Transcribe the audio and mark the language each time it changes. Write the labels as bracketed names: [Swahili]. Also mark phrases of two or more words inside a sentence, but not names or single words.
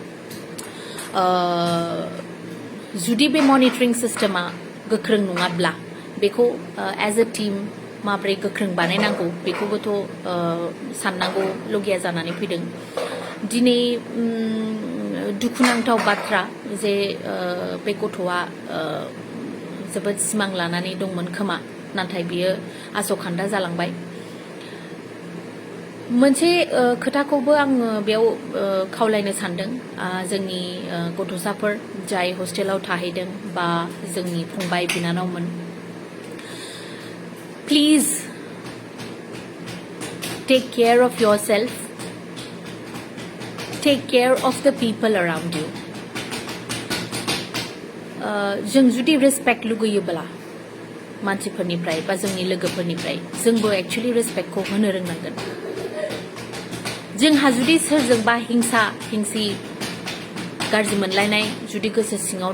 [Bodo] जुदि बे मनिटरिं सिस्टेमा गोख्रों नङाब्ला बेखौ एज ए टीम माब्रै गोख्रों बानायनांगौ बेखौबोथ' साननांगौ लगिया जानानै फैदों दिनै दुखुनांथाव बाथ्रा जे बे गथ'आ जोबोद सिमां लानानै दंमोन खोमा नाथाय बियो आसखान्दा जालांबाय मोनसे खोथाखौबो आङो बेयाव खावलायनो सानदों जोंनि गथ'साफोर जाय हस्टेलाव थाहैदों बा जोंनि फंबाय बिनानावमोन [English] please take care of yourself take care of the people around you [Bodo] जों जुदि रेसपेक्ट लुगैयोब्ला मानसिफोरनिफ्राय बा जोंनि लोगोफोरनिफ्राय जोंबो एक्चुअली रेसपेक्टखौ होनो रोंनांगोन जोंहा जुदि सोरजोंबा हिंसा हिंसि गाज्रि मोनलायनाय जुदि गोसो सिङाव